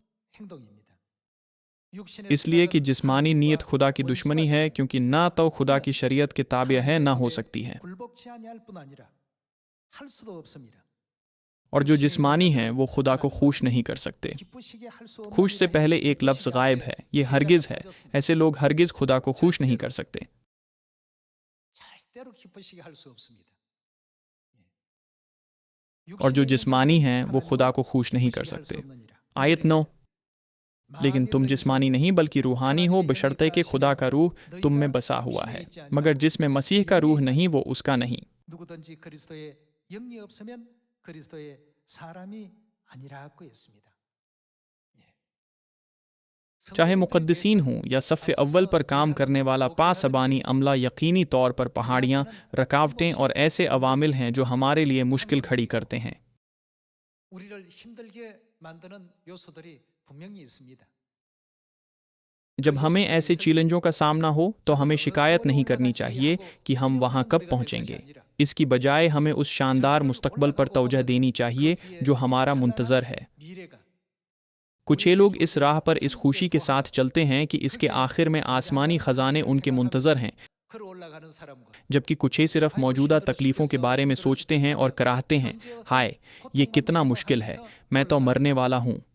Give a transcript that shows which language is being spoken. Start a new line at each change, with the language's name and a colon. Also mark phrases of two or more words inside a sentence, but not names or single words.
Urdu: اس لیے کہ جسمانی نیت خدا کی دشمنی ہے، کیونکہ نہ تو خدا کی شریعت کے تابع ہے نہ ہو سکتی ہے۔ اور جو جسمانی ہیں وہ خدا کو خوش نہیں کر سکتے۔ خوش سے پہلے ایک لفظ غائب ہے، یہ ہرگز ہے۔ ایسے لوگ ہرگز خدا کو خوش نہیں کر سکتے۔ اور جو جسمانی ہیں وہ خدا کو خوش نہیں کر سکتے. آیت 9، لیکن تم جسمانی نہیں بلکہ روحانی ہو، بشرطے کہ خدا کا روح تم میں بسا ہوا ہے، مگر جس میں مسیح کا روح نہیں وہ اس کا نہیں.
Korean: 누구든지 그리스도의 영이 없으면 그리스도의 사람이 아니라고 했습니다.
Urdu: چاہے مقدسین ہوں یا صف اول پر کام کرنے والا پاسبانی عملہ، یقینی طور پر پہاڑیاں، رکاوٹیں اور ایسے عوامل ہیں جو ہمارے لیے مشکل کھڑی کرتے ہیں.
Korean: 우리를 힘들게 만드는 요소들이 분명히 있습니다.
Urdu: جب ہمیں ایسے چیلنجوں کا سامنا ہو تو ہمیں شکایت نہیں کرنی چاہیے کہ ہم وہاں کب پہنچیں گے. اس کی بجائے ہمیں اس شاندار مستقبل پر توجہ دینی چاہیے جو ہمارا منتظر ہے. کچھ لوگ اس راہ پر اس خوشی کے ساتھ چلتے ہیں کہ اس کے آخر میں آسمانی خزانے ان کے منتظر ہیں، جبکہ کچھ صرف موجودہ تکلیفوں کے بارے میں سوچتے ہیں اور کراہتے ہیں، ہائے یہ کتنا مشکل ہے، میں تو مرنے والا ہوں.